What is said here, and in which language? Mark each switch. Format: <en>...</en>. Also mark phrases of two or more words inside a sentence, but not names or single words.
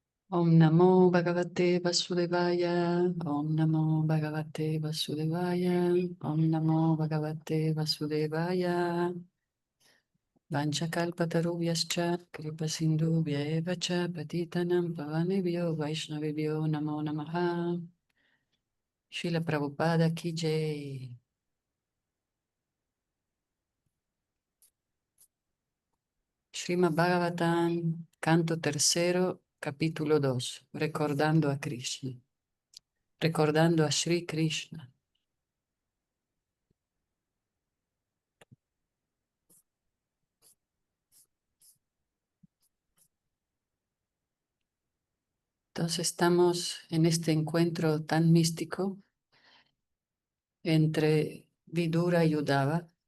<sa>ॐ नमो भगवते वासुदेवाय ॐ नमो भगवते वासुदेवाय ॐ नमो भगवते वासुदेवाय वाञ्छाकल्पतरुभ्यश्च कृपासिन्धुभ्य एव च पतितानां पावनेभ्यो वैष्णवेभ्यो नमो नमः,</sa> <hi>श्रील प्रभुपाद की जय.</hi> <es>Srimad Bhagavatam, canto tercero, capítulo 2, recordando a Krishna, recordando a Sri Krishna. Entonces estamos en este encuentro tan místico entre Vidura y Uddhava.</es>